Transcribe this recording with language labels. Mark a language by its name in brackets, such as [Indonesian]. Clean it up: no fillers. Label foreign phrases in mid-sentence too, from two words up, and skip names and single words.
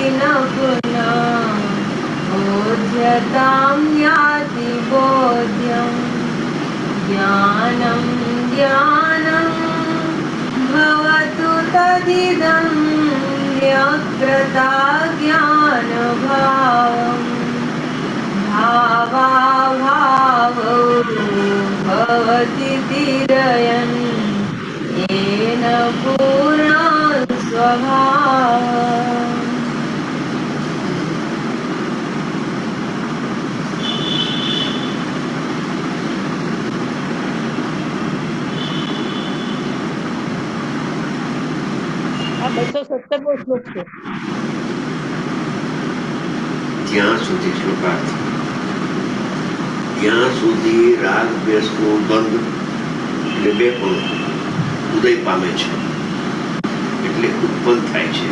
[Sanskrit] न पुनः बोध्यतां याति बोध्यं ज्ञानं ज्ञानं भवतु तदिदं व्यक्रता ज्ञानभावं भावाभावो भवति तिरयन् येन पूर्णं स्वभावम्. [Gujarati] આ 217મો શ્લોક છે. ત્યાં સુધી શ્લોકાર્થ ત્યાં સુધી રાગ દ્વેષનો બંધ એટલે બે પણ ઉદય પામે છે એટલે ઉત્પન્ન થાય છે.